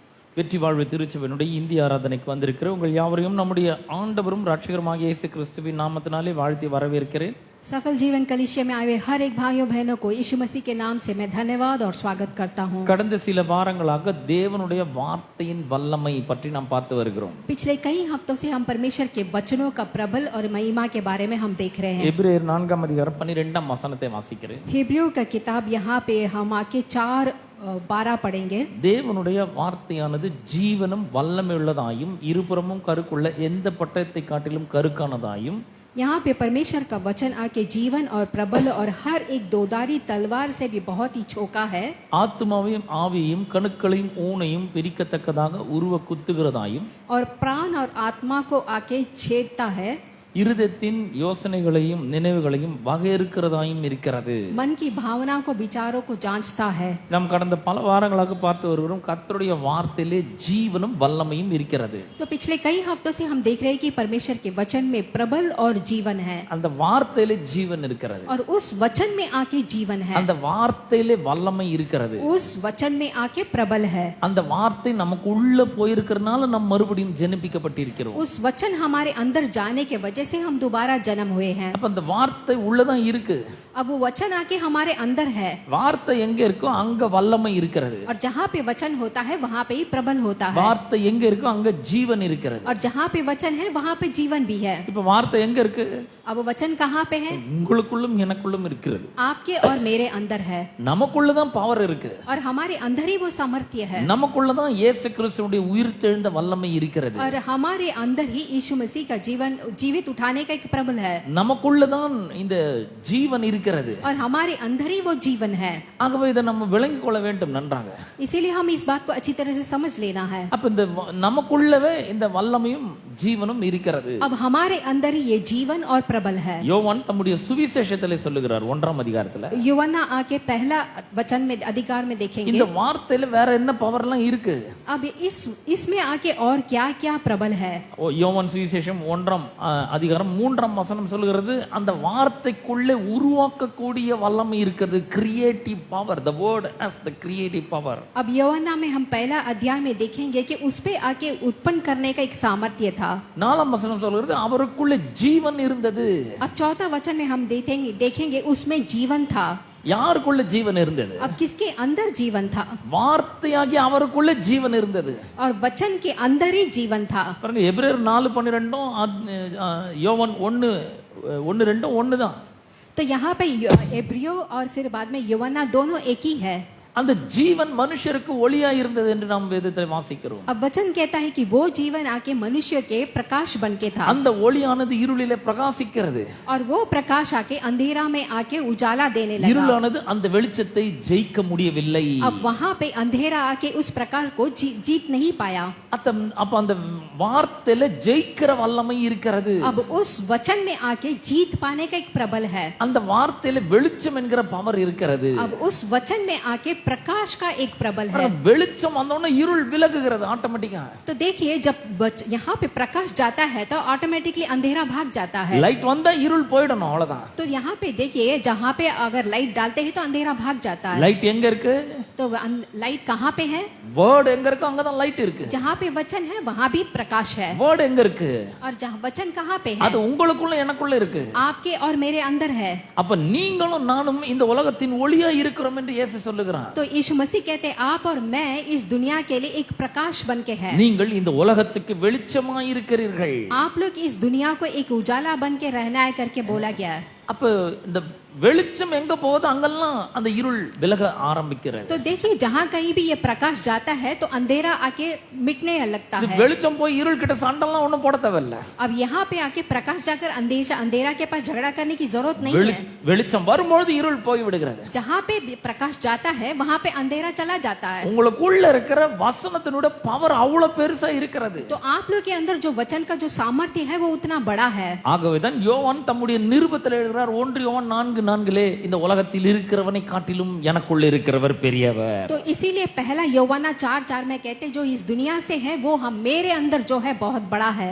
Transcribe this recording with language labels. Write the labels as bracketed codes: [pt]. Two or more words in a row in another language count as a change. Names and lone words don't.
[ta] வெற்றி வாழ்வு திருச்சபையினுடைய இந்திய ஆராதனைக்கு வந்திருக்கிற உங்கள் யாவரையும் நம்முடைய ஆண்டவரும் ரட்சகருமாகிய இயேசு கிறிஸ்துவின் நாமத்தினாலே வாழ்த்தி வரவேற்கிறேன். [hi] सफल जीवन कलीसिया में आए हुए हर एक भाइयों बहनों को यीशु मसीह के नाम से मैं धन्यवाद और स्वागत करता हूं. [ta] கடந்த சில வாரங்களாக தேவனுடைய வார்த்தையின் வல்லமை பற்றி நாம் பார்த்து வருகிறோம். [hi] पिछले कई हफ्तों से हम परमेश्वर के वचनों का प्रबल और महिमा के बारे में हम देख रहे हैं. [ta] எபிரேயர் 4 அதிகாரம் 12 வசனத்தை வாசிக்கிறேன். [hi] हिब्रियों का किताब यहाँ पे हम आके 4:12 पढ़ेंगे. [ta] தேவனுடைய வார்த்தையானது ஜீவனும் வல்லமை உள்ளதாயும் இருபுறமும் கருக்குள்ள எந்த பட்டயத்தை காட்டிலும் கருக்கானதாயும் [hi] यहाँ पे परमेश्वर का वचन आके जीवन और प्रबल और हर एक दोधारी तलवार से भी बहुत ही छोका है. [ta] ஆத்துமாவையும் ஆவியையும் கணுக்களையும் ஊனையும் பிரிக்கத்தக்கதாக உருவ குத்துகிறதாயும் [hi] और प्राण और आत्मा को आके छेदता है. [ta] இருதயத்தின் யோசனைகளையும் நினைவுகளையும் வகையறுக்கிறதாயும் இருக்கிறது. [hi] मन की भावना को विचारों को जांचता है. [ta] நாம் கடந்த பல வாரங்களாக பார்த்து வருகிறோம் கர்த்தருடைய வார்த்தையிலே ஜீவனும் வல்லமையும் இருக்கிறது. [hi] तो पिछले कई हफ्तों से हम देख रहे हैं कि परमेश्वर के वचन में प्रबल और जीवन है. [ta] அந்த வார்த்தையிலே ஜீவன் இருக்கிறது. [hi] और उस वचन में आके जीवन है. [ta] அந்த வார்த்தையிலே வல்லமை இருக்கிறது. [hi] उस वचन में आके प्रबल है. [ta] அந்த வார்த்தை நமக்கு உள்ள போயிருக்கிறனால நாம் மறுபடியும் ஜெனிப்பிக்கப்பட்டிருக்கிறோம். [hi] उस वचन हमारे अंदर जाने के वजह से हम दोबारा जन्म हुए हैं. [ta] அப்ப அந்த வார்த்தை உள்ளதான் இருக்கு. [hi] अब वो वचन आके हमारे अंदर है. [ta] வார்த்தை எங்க இருக்கோ அங்க வல்லமை இருக்கிறது. [hi] और जहाँ पे वचन होता है वहाँ पे ही प्रबल होता है. [ta] வார்த்தை எங்க இருக்கோ அங்க ஜீவன் இருக்கிறது. [hi] और जहाँ पे वचन है वहाँ पे जीवन भी है. [ta] இப்ப வார்த்தை எங்க இருக்கு? [hi] अब वचन कहाँ पे है? [ta] உங்களுக்குள்ளும் எனக்குள்ளும் இருக்கிறது. [hi] आपके और मेरे अंदर है. [ta] நமக்குள்ளதான் பவர் இருக்கு. [hi] और हमारे अंदर ही वो सामर्थ्य है. [ta] நமக்குள்ளதான் இயேசு கிறிஸ்துவுடைய உயிர்த்தெழுந்த வல்லமை இருக்கிறது. [hi] और हमारे अंदर ही यीशु मसीह का जीवन जीवित उठाने का एक प्रबल है. [ta] நமக்குள்ளதான் இந்த ஜீவன் இருக்கிறது. [hi] और हमारे अंदर ही वो जीवन है. [ta] ஆகவே இதை நம்ம விளங்கிக் கொள்ள வேண்டும் நன்றாக. [hi] इसीलिए हम इस बात को अच्छी तरह से समझ लेना है. [ta] அப்ப இந்த நமக்குள்ளவே இந்த வல்லமையும் ஜீவனும் இருக்கிறது. [hi] अब हमारे अंदर ही ये जीवन और प्रबल है. [ta] யோவான் தம்முடைய சுவிசேஷத்திலே சொல்லுகிறார் 1 அதிகாரத்துல. [hi] यूहन्ना आके पहला वचन में अधिकार में देखेंगे. [ta] இந்த வார்த்தையில வேற என்ன பவர்லாம் இருக்கு? [hi] अब इसमें आके और क्या-क्या प्रबल है. [ta] யோவான் சுவிசேஷம் 1 அதிகாரம் 3 வசனம் சொல்லுகிறது அந்த வார்த்தைக்குள்ளே உருவாக்கக்கூடிய வல்லமை இருக்குது. [en] creative power. the word has the creative power. [hi] अब यूहन्ना में हम पहला अध्याय में देखेंगे कि उस पे आके उत्पन्न करने का एक सामर्थ्य था. [ta] 4 வசனம் சொல்லுகிறது அவருக்குள்ளே ஜீவன் இருந்தது. [hi] अब चौथा वचन में हम देखेंगे उसमें जीवन था. [ta] யாருக்குள்ள ஜீவன் இருந்தது? [hi] अब किसके अंदर जीवन था? [ta] வார்த்தையாகிய அவருக்குள்ள ஜீவன் இருந்தது. [hi] और वचन के अंदर ही जीवन था. [ta] பாருங்க எபிரேயர் 4:12 யோவான் 1:2 ஒண்ணுதான். [hi] तो यहाँ पे एब्रियो और फिर बाद में यूहन्ना दोनों एक ही है. [ta] அந்த ஜீவன் மனுஷருக்கு ஒளியா இருந்தது என்று நாம் வேதத்தை வாசிக்கிறோம். [hi] अब वचन कहता है कि वो जीवन आके मनुष्य के प्रकाश बन के था. [ta] அந்த ஒளியானது இருளிலே பிரகாசிக்கிறது. [hi] और वो प्रकाश आके अंधेरा में आके उजाला देने लगा. [ta] இருளானது அந்த வெளிச்சத்தை ஜெயிக்க முடியவில்லை. [hi] अब वहां पे अंधेरा आके उस प्रकाश को जीत नहीं पाया. [ta] அப்ப அந்த வார்த்தையில ஜெயிக்கிற வல்லமை இருக்கிறது. [hi] अब उस वचन में आके जीत पाने का एक प्रबल है. [ta] அந்த வார்த்தையில வெளிச்சம் என்கிற பவர் இருக்கிறது. [hi] अब उस वचन में आके प्रकाश का एक प्रबल है. [ta] வெளிச்சம் வந்தோடனே இருள் விலகுகிறது ஆட்டோமேட்டிக்கா. [hi] तो देखिए जब यहाँ पे प्रकाश जाता है तो ऑटोमेटिकली अंधेरा भाग जाता है. [ta] லைட் வந்தா இருள் போய்டணும் அவ்வளவுதான். [hi] तो यहाँ पे देखिए जहाँ पे अगर लाइट डालते हैं तो अंधेरा भाग जाता है. [ta] லைட் எங்க இருக்கு? [hi] तो लाइट कहाँ पे है? [ta] வேர்ட் எங்க இருக்கு அங்கதான் லைட் இருக்கு. [hi] जहाँ पे वचन है वहाँ भी प्रकाश है. [ta] வேர்ட் எங்க இருக்கு? [hi] और जहाँ वचन कहाँ पे है? [ta] அது உங்களுக்குள்ள எனக்குள்ள இருக்கு. [hi] आपके और मेरे अंदर है. [ta] அப்ப நீங்களும் நானும் இந்த உலகத்தின் ஒளியா இருக்கிறோம் என்று இயேசு சொல்லுகிறார். [hi] तो यीशु मसीह कहते हैं आप और मैं इस दुनिया के लिए एक प्रकाश बन के हैं. [ta] நீங்கள் இந்த உலகத்துக்கு வெளிச்சமாய் இருக்கிறீர்கள். [hi] आप लोग इस दुनिया को एक उजाला बन के रहना है करके बोला गया है. [ta] அப்ப இந்த வெளிச்சம் எங்க போகுது அங்கெல்லாம் அந்த இருள் விலக ஆரம்பிக்கிறது. [hi] तो देखिए जहाँ कहीं भी ये प्रकाश जाता है तो अंधेरा आके मिटने लगता है. [ta] வெளிச்சம் போய் இருள் கிட்ட சண்டெல்லாம் ஒண்ணும் போட தேவையில்ல. [hi] अब यहाँ पे आके प्रकाश जाकर अंधेरा के पास झगड़ा करने की जरूरत नहीं है. [ta] வெளிச்சம் வரும்போது இருள் போய் விடுகிறது. [hi] जहाँ पे प्रकाश जाता है वहाँ पे अंधेरा चला जाता है. [ta] உங்களுக்குள்ள இருக்கிற வசனத்தினோட பவர் அவ்வளவு பெருசா இருக்கிறது. [hi] तो आप लोग के अंदर जो वचन का जो सामर्थ्य है वो उतना बड़ा है. [ta] ஆகவேதான் யோவான் தம்முடைய நிருபத்தில் எழுதுகிறார் சொல்றார் 1 யோவான் 4:4 இந்த உலகத்தில் இருக்கிறவனை காட்டிலும் எனக்குள்ள இருக்கிறவர் பெரியவர். [hi] तो इसीलिए पहला யோவானா 4:4 में कहते जो इस दुनिया से है वो हम मेरे अंदर जो है बहुत बड़ा है.